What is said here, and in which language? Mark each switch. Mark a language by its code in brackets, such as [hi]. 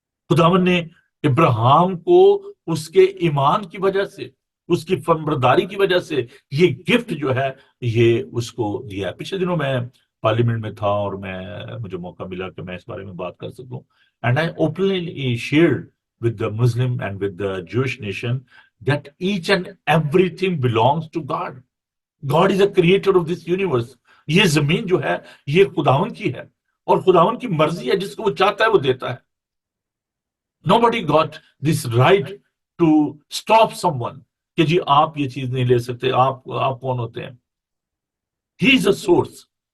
[hi] खुदावन ने इब्राहिम को उसके ईमान की वजह से, उसकी फर्मबरदारी की वजह से ये गिफ्ट जो है ये उसको दिया है। पिछले दिनों मैं पार्लियामेंट में था, और मुझे मौका मिला कि मैं इस बारे में बात कर सकूं, [en] And I openly shared with the Muslim and with the Jewish nation that each and everything belongs to God. God is the creator of this universe. [hi] ये जमीन जो है ये खुदावन की है, और खुदावन की मर्जी है, जिसको वो चाहता है वो देता है। [en] Nobody got this right to stop someone [hi] कि जी आप ये चीज नहीं ले सकते, आप कौन होते हैं। [en] He is a source.